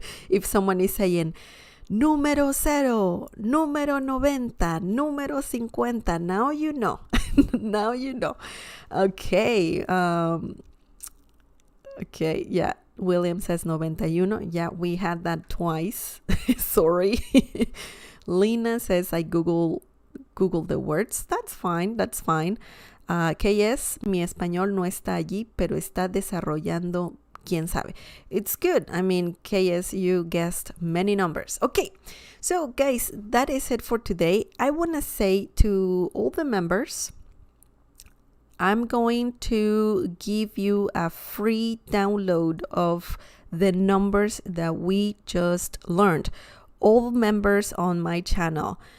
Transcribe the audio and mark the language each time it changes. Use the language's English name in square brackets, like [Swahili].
[English] If someone is saying número 0, número 90, número 50, now you know. Now you know. Okay. Okay, yeah. William says 91. Yeah, we had that twice. Sorry. Lina says I Google the words. That's fine. [Spanish] KS, mi español no está allí, pero está desarrollando, quién sabe. [English] It's good. I mean, KS, you guessed many numbers. Okay, so guys, that is it for today. I want to say to all the members, I'm going to give you a free download of the numbers that we just learned. All members on my channel,